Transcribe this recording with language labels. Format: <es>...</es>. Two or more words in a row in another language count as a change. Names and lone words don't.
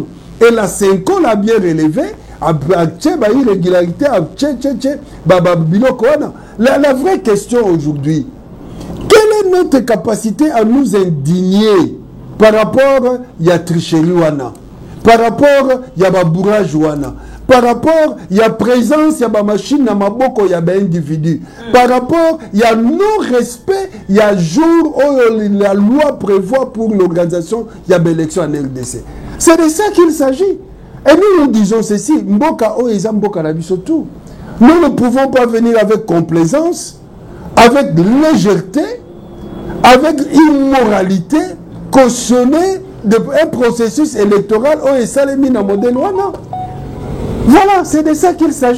<fr>Et la Senko l'a bien relevé, irrégularité, la vraie question aujourd'hui, quelle est notre capacité à nous indigner par rapport à la tricherie, par rapport à la bourrage, par rapport à la présence de la machine dans</fr> <ln>maboko ya ba</ln> <fr>individu, par rapport à non-respect, il y a jour où la loi prévoit pour l'organisation de l'élection en RDC. C'est de ça qu'il s'agit. Et nous disons ceci,</fr> <ln>mboka o eza mboka na biso tout.</ln> <fr>Nous ne pouvons pas venir avec complaisance, avec légèreté, avec immoralité, cautionner un processus électoral au</fr> <ln>Esalemi na modèle wana.</ln> <fr>Voilà, c'est de ça qu'il s'agit.</fr>